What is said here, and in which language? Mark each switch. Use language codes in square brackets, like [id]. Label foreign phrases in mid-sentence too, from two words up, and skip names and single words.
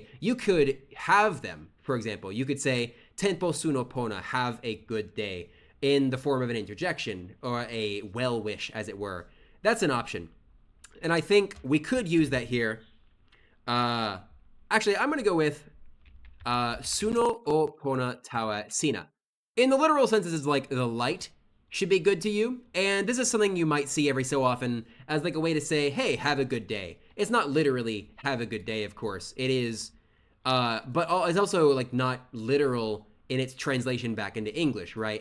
[en] You could have them, for example. You could say, [tok] Tenpo suno pona, [en] have a good day, in the form of an interjection, or a well wish, as it were. That's an option. And I think we could use that here. Actually, I'm going to go with [tok] suno o pona tawa sina. [en] In the literal sense, this is like the light should be good to you. And this is something you might see every so often as like a way to say, hey, have a good day. It's not literally have a good day, of course. It is, but it's also like not literal in its translation back into English, right?